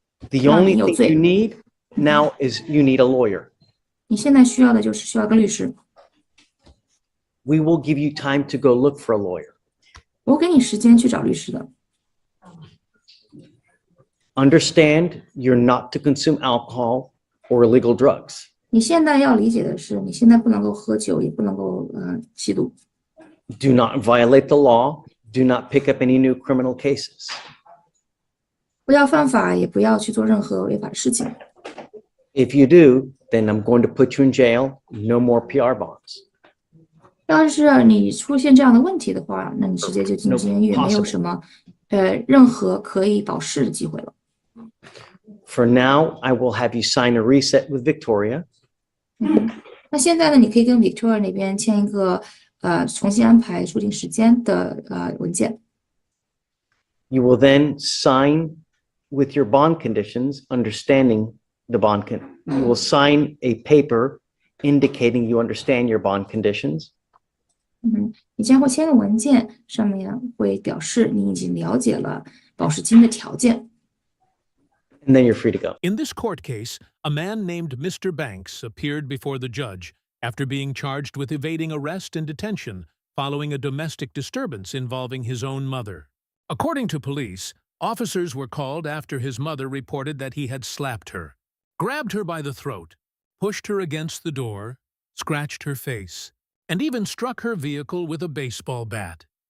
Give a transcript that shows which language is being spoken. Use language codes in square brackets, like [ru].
[en] The only thing you need now is you need a lawyer. [zh] 你现在需要的就是需要个律师。 [en] We will give you time to go look for a lawyer. [zh] 我给你时间去找律师的。 [en] Understand you're not to consume alcohol or illegal drugs. [zh] 你现在要理解的是，你现在不能够喝酒，也不能够吸毒。 [en] Do not violate the law. Do not pick up any new criminal cases. [zh] 不要犯法，也不要去做任何违法的事情。 [en] If you do, then I'm going to put you in jail. No more PR bonds. [zh] 要是你出现这样的问题的话，那你直接就进监狱，没有什么任何可以保释的机会了。 [en] For now, I will have you sign a reset with Victoria. [zh] 那现在呢，你可以跟 Victoria 那边签一个重新安排出庭时间的文件。 [en] You will then sign with your bond conditions, understanding the bond you will sign a paper indicating you understand your bond conditions. [zh] 你将会签个文件，上面会表示你已经了解了保释金的条件。 [en] And then you're free to go. In this court case, a man named Mr. Banks appeared before the judge after being charged with evading arrest and detention following a domestic disturbance involving his own mother. According to police, officers were called after his mother reported that he had slapped her, grabbed her by the throat, pushed her against the door, scratched her face, and even struck her vehicle with a baseball bat.